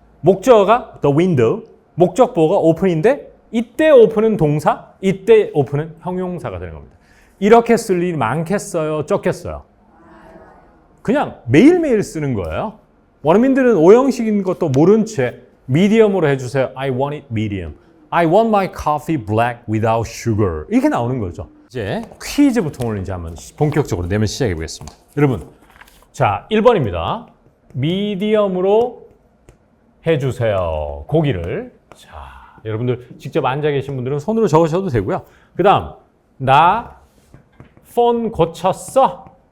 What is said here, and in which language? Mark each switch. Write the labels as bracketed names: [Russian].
[Korean] 목적어가 the window, 목적보가 open인데 이때 open은 동사, 이때 open은 형용사가 되는 겁니다. 이렇게 쓸 일이 많겠어요? 적겠어요? 그냥 매일매일 쓰는 거예요. 원어민들은 오형식인 것도 모른 채 medium으로 해주세요. [English] I want it medium. I want my coffee black without sugar. [Korean] 이렇게 나오는 거죠. 이제 퀴즈부터 오늘 이제 한번 본격적으로 내면 시작해 보겠습니다. 여러분, 자 1번입니다. medium으로 해주세요. 고기를. 자, 여러분들 직접 앉아 계신 분들은 손으로 적으셔도 되고요. 그 다음, 나 폰 고쳤어.